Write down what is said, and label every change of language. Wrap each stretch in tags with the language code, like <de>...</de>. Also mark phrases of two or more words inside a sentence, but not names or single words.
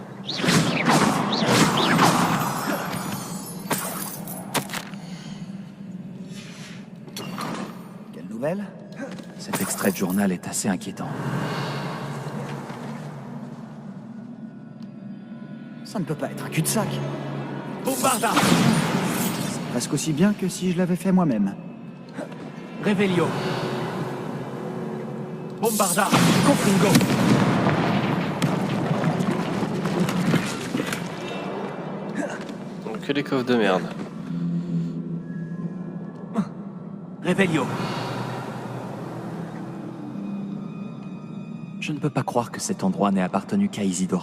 <fr>Quelle nouvelle? Cet extrait de journal est assez inquiétant. Ça ne peut pas être un cul-de-sac. Bombarda. C'est presque aussi bien que si je l'avais fait moi-même. Revelio. Bombarda. Confringo. Donc que des coffres de merde. Revelio. Je ne peux pas croire que cet endroit n'ait appartenu qu'à Isidora.</fr>